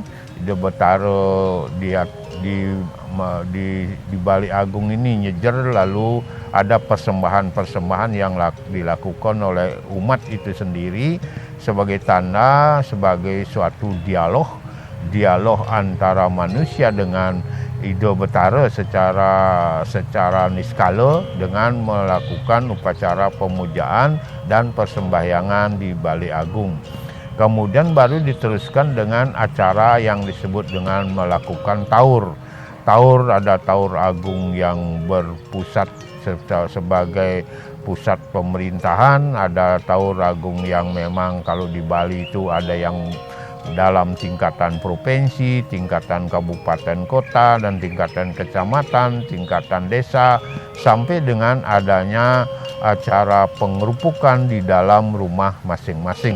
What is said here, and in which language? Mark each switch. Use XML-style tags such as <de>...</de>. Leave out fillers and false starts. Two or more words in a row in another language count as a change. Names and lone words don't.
<id>Di Betaro di Balai Agung ini nyejer, lalu ada persembahan-persembahan yang dilakukan oleh umat itu sendiri sebagai tanda, sebagai suatu dialog antara manusia dengan Ido Betara secara niskala dengan melakukan upacara pemujaan dan persembahyangan di Balai Agung. Kemudian baru diteruskan dengan acara yang disebut dengan melakukan taur. Taur, ada taur agung yang berpusat sebagai pusat pemerintahan, ada taur agung yang memang kalau di Bali itu ada yang dalam tingkatan provinsi, tingkatan kabupaten kota, dan tingkatan kecamatan, tingkatan desa, sampai dengan adanya acara pengerupukan di dalam rumah masing-masing.</id>